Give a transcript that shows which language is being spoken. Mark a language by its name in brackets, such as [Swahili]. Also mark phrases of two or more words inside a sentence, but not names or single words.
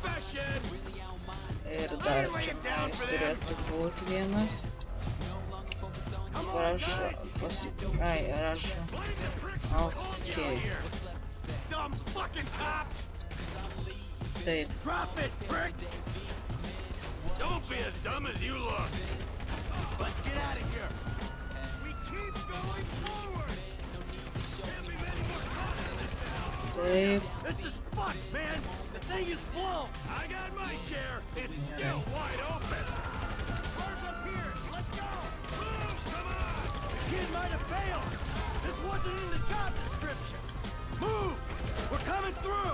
[Lithuanian] Ir dar čia nais turėtų būti vienas. Prašau, ai, rašau. Okei. Taip. [English] Don't be as dumb as you look. Let's get out of here. We keep going forward. [Lithuanian] Taip. [English] This is fucked, man. The thing is blown. I got my share. It's still wide open. Cars up here. Let's go. Move, come on. The kid might have failed. This wasn't in the job description. Move. We're coming through.